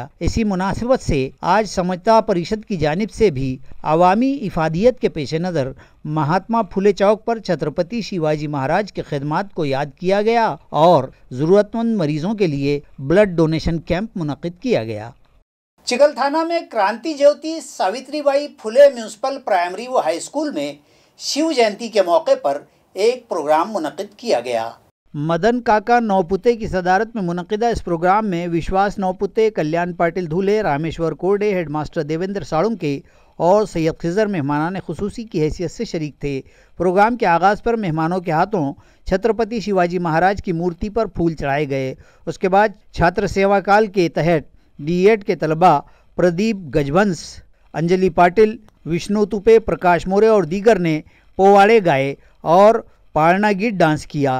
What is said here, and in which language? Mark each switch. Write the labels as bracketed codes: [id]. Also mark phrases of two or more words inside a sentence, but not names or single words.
[ur] اسی مناسبت سے آج سمجھتا پریشد کی جانب سے بھی عوامی افادیت کے پیش نظر مہاتما پھولے چوک پر چھترپتی شیواجی مہاراج کے خدمات کو یاد کیا گیا اور ضرورت مند مریضوں کے لیے بلڈ ڈونیشن کیمپ منعقد کیا گیا۔ چگل تھانہ میں کرانتی جیوتی ساوتری بائی پھولے میونسپل پرائمری و ہائی اسکول میں شیو جینتی کے موقع پر ایک پروگرام منعقد کیا گیا۔ مدن کاکا نوپتے کی صدارت میں منعقدہ اس پروگرام میں وشواس نوپتے، کلیان پاٹل دھولے، رامیشور کوڈے، ہیڈ ماسٹر دیویندر ساڑونکے اور سید خضر مہمانان خصوصی کی حیثیت سے شریک تھے۔ پروگرام کے آغاز پر مہمانوں کے ہاتھوں چھترپتی شیواجی مہاراج کی مورتی پر پھول چڑھائے گئے۔ اس کے بعد چھاتر سیوا کال کے تحت ڈی ایڈ کے طلباء پردیپ گجبنس، انجلی پاٹل، وشنو توپے، پرکاش مورے اور دیگر نے پوواڑے گائے اور پارنا گیت ڈانس کیا۔